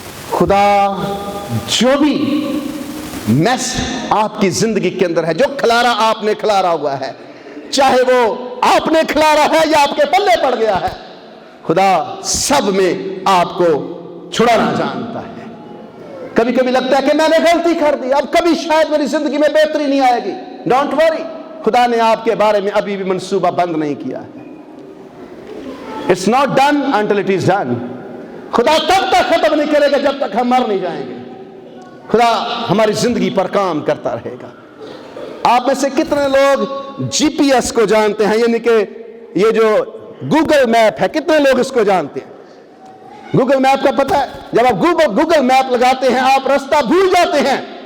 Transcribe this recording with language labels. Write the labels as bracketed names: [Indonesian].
[Urdu] خدا جو بھی میس آپ کی زندگی کے اندر ہے، جو کھلارا آپ نے کھلارا ہوا ہے، چاہے وہ آپ نے کھلارا ہے یا آپ کے پلے پڑ گیا ہے، خدا سب میں آپ کو چھڑانا جانتا ہے. کبھی کبھی لگتا ہے کہ میں نے غلطی کر دی، اب کبھی شاید میری زندگی میں بہتری نہیں آئے گی. [English] don't worry, [Urdu] خدا نے آپ کے بارے میں ابھی بھی منصوبہ بند نہیں کیا ہے. [English] It's not done until it is done. [Urdu] خدا تب تک ختم نہیں کرے گا جب تک ہم مر نہیں جائیں گے. خدا ہماری زندگی پر کام کرتا رہے گا. آپ میں سے کتنے لوگ جی پی ایس کو جانتے ہیں؟ یعنی کہ یہ جو گوگل میپ ہے، کتنے لوگ اس کو جانتے ہیں؟ گوگل میپ کا پتہ ہے، جب آپ گوگل میپ لگاتے ہیں آپ رستہ بھول جاتے ہیں.